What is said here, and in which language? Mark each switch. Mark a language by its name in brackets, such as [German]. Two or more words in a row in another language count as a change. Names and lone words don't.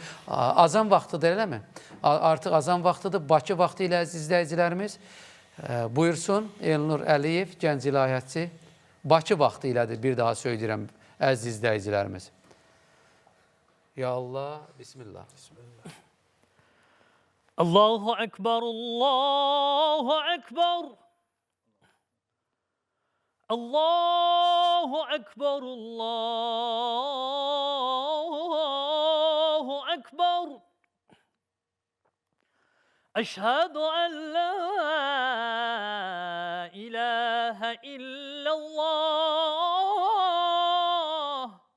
[Azerbaijani] Azan vaxtıdır, eləmi? Artıq azan vaxtıdır. Bakı vaxtı ilə əziz izləyicilərimiz. Buyursun, Elnur Əliyev, gənc ilahiyyatçı. Bakı vaxtı ilədir, bir daha söyləyirəm, əziz izləyicilərimiz. [Arabic] يا الله, Bismillah. الله أكبر، الله أكبر. الله أكبر، الله أكبر. أشهد أن لا إله إلا الله.